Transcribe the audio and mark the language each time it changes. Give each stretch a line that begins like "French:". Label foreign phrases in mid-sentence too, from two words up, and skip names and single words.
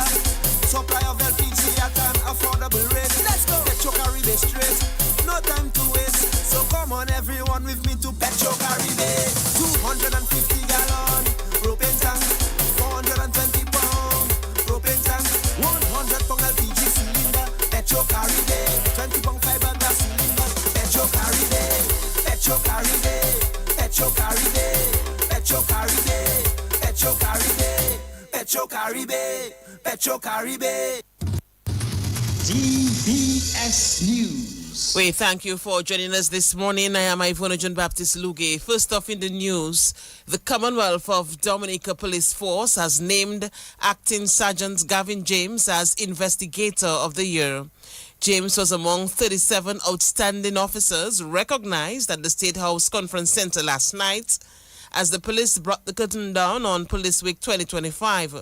English: Supply of LPG at an affordable rate. Let's go. Petro Caribe straight. No time to waste. So come on everyone with me to Petro Caribe. 250 gallon propane tank. 420 pound propane tank. 100 pound LPG cylinder. Petro Caribe. 20 pound fiberglass cylinder. Petro Caribe. Petro Caribe. Petro Caribe. Petro Caribe. Petro Caribe. Petro Caribe, Petro Caribe. DBS News. We thank you for joining us this morning. I am Ivona John Baptist Luge. First off in the news, the Commonwealth of Dominica Police Force has named Acting Sergeant Gavin James as Investigator of the Year. James was among 37 outstanding officers recognized at the State House Conference Center last night as the police brought the curtain down on Police Week 2025.